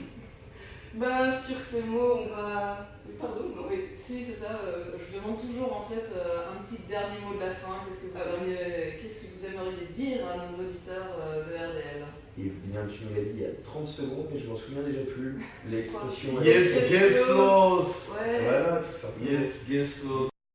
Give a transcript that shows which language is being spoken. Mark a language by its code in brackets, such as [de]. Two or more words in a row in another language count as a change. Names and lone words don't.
[fr] Bah sur ces mots, on va. Pardon, non, oui. Si, c'est ça. Je demande toujours en fait un petit dernier mot de la fin. Qu'est-ce que vous aimeriez dire à nos auditeurs de RDL? Et bien, tu me l'as dit il y a 30 secondes, mais je m'en souviens déjà plus. L'expression. [de] Jetzt geht's los! [fr] Ouais. Voilà, tout ça. [de] Jetzt geht's los!